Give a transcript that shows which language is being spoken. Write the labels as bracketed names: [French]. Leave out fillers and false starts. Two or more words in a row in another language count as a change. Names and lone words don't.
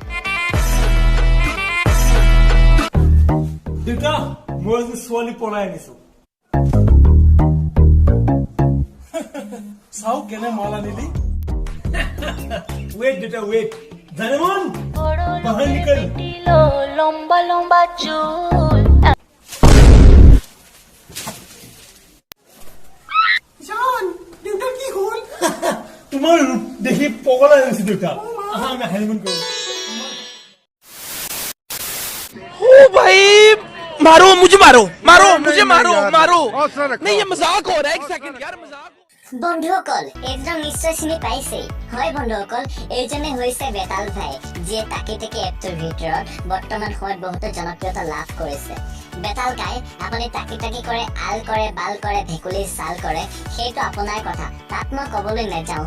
[Assamese] দেউতা মই আজি ছোৱালী পলাই আনিছো চাও কেনে মাল আনিলি ওয়েট দেউতা ওয়েট [Hindi] जानेमन बाहर निकल [Assamese] লম্বা লম্বা চুল জান দেউতা কি হল তোমাৰ দেখি পগলা হৈছে দেউতা আহা আমি হানিমুন কৰো [Hindi] ओ भाई मारो मुझे मारो मारो नहीं ये मजाक हो रहा है एक सेकंड यार मजाक [Assamese] বন্ধুসকল, একদম নিশ্চয় চিনি পাইছেই। হয় বন্ধুসকল, এইজনে হৈছে বেতাল ভাই, যিয়ে তাকি এপটোৰ ভিতৰত বৰ্তমান সময়ত বহুতো জনপ্ৰিয়তা লাভ কৰিছে। বেতাল গাই আপুনি তাকি কৰে, আল কৰে, বাল কৰে, ভেকুলীৰ ছাল কৰে, সেইটো আপোনাৰ কথা, তাত মই ক'বলৈ নাযাওঁ।